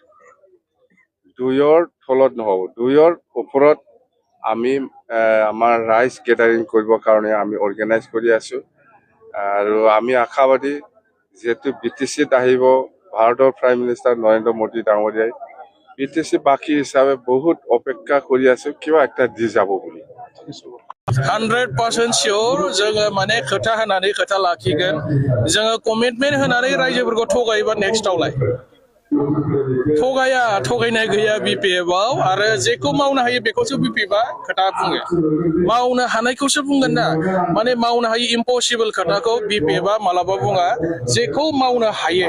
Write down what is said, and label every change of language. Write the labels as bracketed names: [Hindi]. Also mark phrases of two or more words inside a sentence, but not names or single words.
[Assamese] 2ৰ তলত নহ'ব 2ৰ ওপৰত আমি আমাৰ ৰাইজ গেদাৰিং কৰিবৰ কাৰণে আমি অৰ্গেনাইজ কৰি আছো আৰু আমি আশাবাদী যেহেতু বিটিচিত আহিব ভাৰতৰ [English] prime minister [Assamese] নৰেন্দ্ৰ মোদী ডাঙৰীয়াই বিটিচি বাকী হিচাপে বহুত অপেক্ষা কৰি আছো কিবা একটা দি যাব বুলি [Bodo] 100% sure जोङो माने खोथा होनानै खोथा लाखिगोन जोङो कमिटमेन्ट होनानै रायजोफोरखौ थगायोबा नेक्स्टआवलाय थगायनाय गैया बिपिएफआव आरो जेखौ मावनो हायो बेखौसो बिपिएफआ खोथा बुङो मावनो हानायखौसो बुंगोन ना माने मावनो हायो इम्पसिबल खोथाखौ बिपिएफआ मालाबा बुङा जेखौ मावनो हायो